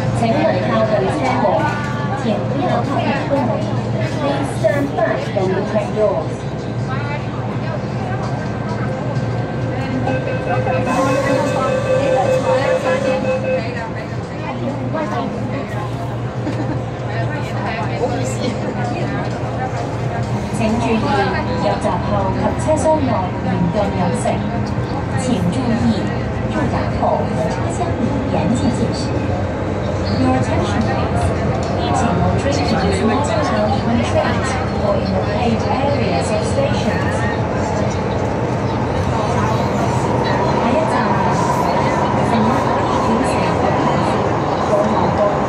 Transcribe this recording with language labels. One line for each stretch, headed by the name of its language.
Chinese: 勿靠近車門，請不要靠近車門。
English: Please stand back from the train doors.
Chinese: 請注意，入閘後及車廂內嚴禁飲食。請注意，入閘後和車廂裡嚴禁進食。
English: Your attention please. Eating or drinking is not allowed on trains or in the paved areas of stations.
Chinese: 下一站，乘客可以轉乘往皇崗。